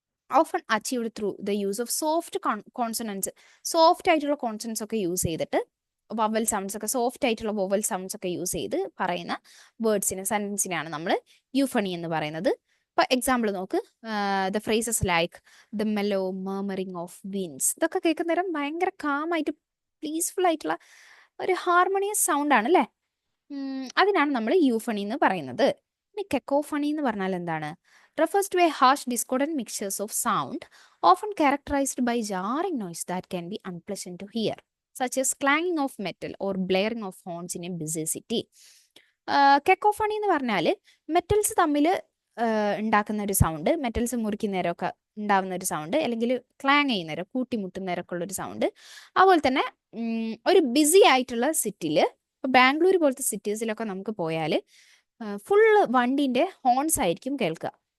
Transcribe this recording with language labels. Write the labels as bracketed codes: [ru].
[ml] Often achieved through the use of soft consonants, soft ആയിട്ടുള്ള consonants ഒക്കെ use ചെയ്തിട്ട് vowel sounds ഒക്കെ, soft ആയിട്ടുള്ള വവൽ സൗണ്ട്സ് ഒക്കെ യൂസ് ചെയ്ത് പറയുന്ന വേർഡ്സിനെ, സെന്റൻസിനെയാണ് നമ്മൾ യൂഫണി എന്ന് പറയുന്നത്. ഇപ്പൊ എക്സാമ്പിൾ നോക്ക്, the phrases like [en] the mellow murmuring of winds, [ml] ഇതൊക്കെ കേൾക്കുന്ന നേരം ഭയങ്കര കാമായിട്ട് പീസ്ഫുൾ ആയിട്ടുള്ള ഒരു ഹാർമോണിയസ് സൗണ്ട് ആണ് അല്ലേ. അതിനാണ് നമ്മൾ യൂഫണി എന്ന് പറയുന്നത്. ഇനി കെക്കോഫണി എന്ന് പറഞ്ഞാൽ എന്താണ്? [en] refers to a harsh discordant mixtures of sound often characterized by jarring noise that can be unpleasant to hear, such as clanging of metal or blaring of horns in a busy city. [ml] കെക്കോഫണി എന്ന് പറഞ്ഞാൽ metals തമ്മിൽ ഉണ്ടാക്കുന്ന ഒരു sound, metals മുറിക്കുന്നേരമൊക്കെ ഉണ്ടാവുന്ന ഒരു sound, അല്ലെങ്കിൽ clang ചെയ്യുന്നേരം കൂട്ടിമുട്ടുന്നേരമൊക്കെ ഉള്ളൊരു sound. അതുപോലെ തന്നെ ഒരു ബിസി ആയിട്ടുള്ള സിറ്റിയിൽ, ഇപ്പോൾ ബാംഗ്ലൂർ പോലത്തെ സിറ്റീസിലൊക്കെ നമുക്ക് പോയാൽ ഫുള്ള് വണ്ടീൻ്റെ ഹോൺസ് ആയിരിക്കും കേൾക്കുക.